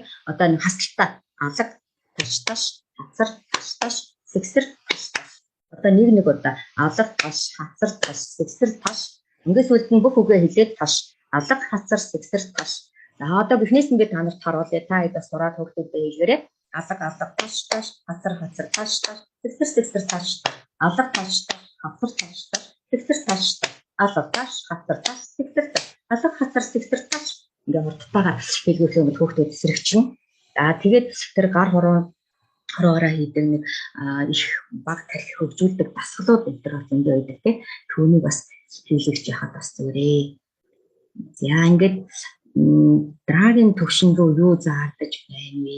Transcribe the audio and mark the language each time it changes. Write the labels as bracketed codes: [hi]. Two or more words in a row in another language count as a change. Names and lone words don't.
[mn] Одоо нэг хасалтаа алга таш хацар сэгсэр таш. Одоо нэг удаа алга хацар сэгсэр таш. Ингээс үлд нь бүх үгээ хэлээд таш алга хацар сэгсэр таш. За одоо бихнээс ингээд та нарт харуулъя. Та хэд бас сураад хүүхдүүдэд хэлгээрэй. Алга таш хацар таш сэгсэр таш. Алга таш хацар сэгсэр таш. Алга таш хацар сэгсэр таш. Алга хацар сэгсэр таш. Ингээ хурдтайгаар хэлгүүх юм бол хүүхдүүд эсрэгчин. За тэгээд тэр гар хороороо хийдэг нэг их баг тарих хөгжүүлдэг дасгалууд энэ төр бас ингээ байдаг тийм. Түүнийг бас хийлгэж яхад бас зүрээ. За ингээд драгийн төвшин рүү юу заагдаж байна вэ?